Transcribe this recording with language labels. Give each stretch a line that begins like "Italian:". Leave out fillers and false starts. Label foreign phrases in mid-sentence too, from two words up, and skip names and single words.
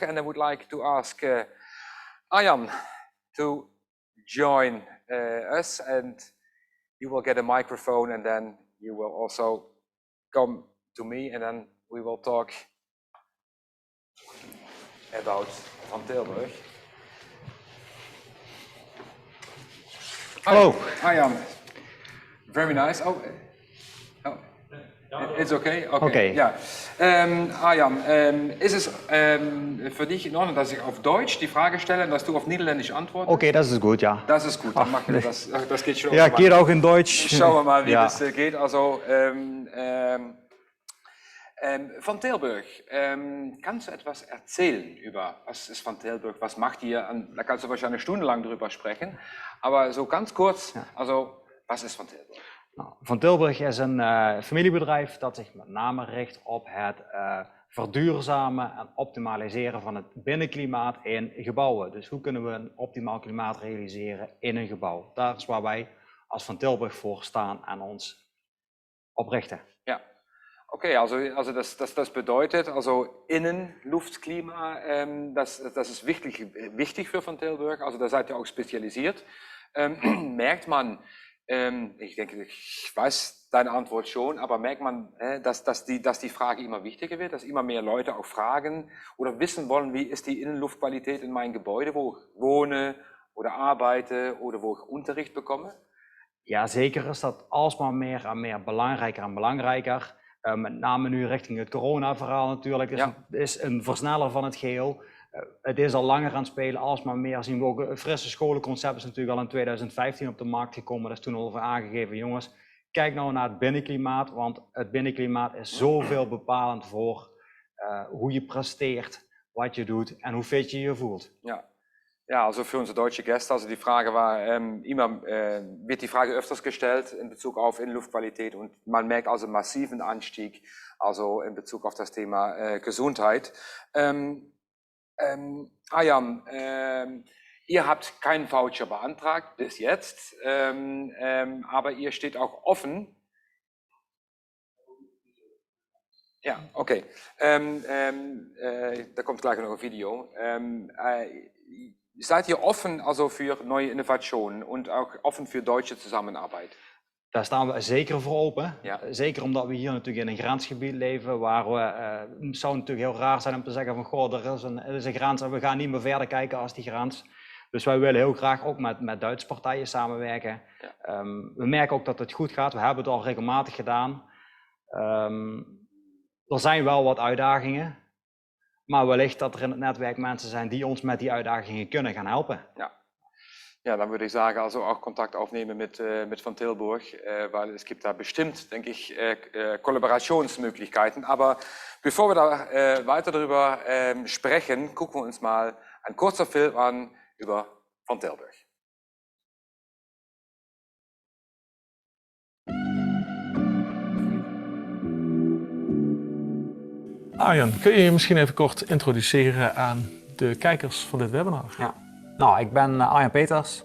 English: And I would like to ask Arjan to join us, and you will get a microphone, and then you will also come to me, and then we will talk about Van Tilburg. Hello. Hi, very nice. It's okay? Okay.
German: Ja. Arjan, ist es für dich in Ordnung, dass ich auf Deutsch die Frage stelle und dass du auf Niederländisch antwortest? Okay, das ist gut, ja. Das ist gut, dann machen wir das. Das geht schon. Ja, geht auch in Deutsch. Schauen wir mal, wie ja. das geht. Also, Van Tilburg, kannst du etwas erzählen über, was ist Van Tilburg, was macht ihr? Da kannst du wahrscheinlich stundenlang drüber sprechen, aber so ganz kurz, also, was ist Van Tilburg?
Dutch: Nou, Van Tilburg is een familiebedrijf dat zich met name richt op het verduurzamen en optimaliseren van het binnenklimaat in gebouwen. Dus hoe kunnen we een optimaal klimaat realiseren in een gebouw? Daar is waar wij als Van Tilburg voor staan en ons op richten.
German: Ja, okay, also das bedeutet, also Innenluftklima, das ist wichtig für Van Tilburg, also da seid ihr auch spezialisiert. Merkt man, ich denke, ich weiß deine Antwort schon, aber merkt man, dass die Frage immer wichtiger wird, dass immer mehr Leute auch fragen oder wissen wollen, wie ist die Innenluftqualität in meinem Gebäude, wo ich wohne oder arbeite oder wo ich Unterricht bekomme?
Dutch: Ja, zeker is dat alsmaar meer en meer belangrijker en belangrijker. Met name nu richting het corona-verhaal natuurlijk, is een versneller van het geheel. Het is al langer aan het spelen, alsmaar meer zien we ook. Een frisse scholenconcept is natuurlijk al in 2015 op de markt gekomen. Dat is toen al over aangegeven, jongens, kijk nou naar het binnenklimaat, want het binnenklimaat is zoveel bepalend voor hoe je presteert, wat je doet en hoe fit je je voelt.
German: Ja, also für unsere deutsche Gäste, also die Frage war, wird die Frage öfters gestellt in Bezug auf Innenluftqualität, und man merkt also einen massiven Anstieg, also in Bezug auf das Thema Gesundheit. Arjan, ihr habt keinen Voucher beantragt bis jetzt, aber ihr steht auch offen. Ja, okay. Da kommt gleich noch ein Video. Seid ihr offen also für neue Innovationen und auch offen für deutsche Zusammenarbeit?
Dutch: Daar staan we zeker voor open. Ja. Zeker omdat we hier natuurlijk in een grensgebied leven waar we, het zou natuurlijk heel raar zijn om te zeggen van goh, er is een grens en we gaan niet meer verder kijken als die grens. Dus wij willen heel graag ook met Duitse partijen samenwerken. Ja. We merken ook dat het goed gaat, we hebben het al regelmatig gedaan. Er zijn wel wat uitdagingen, maar wellicht dat er in het netwerk mensen zijn die ons met die uitdagingen kunnen gaan helpen.
German: Ja, dann würde ich sagen, also auch Kontakt aufnehmen mit Van Tilburg, weil es gibt da bestimmt, denke ich, Kollaborationsmöglichkeiten. Aber bevor wir da weiter darüber sprechen, gucken wir uns mal ein kurzer Film an über Van Tilburg.
Dutch: Arjan, kun je je misschien even kort introduceren aan de kijkers van dit webinar? Ja. Nou, ik ben Arjan Peters.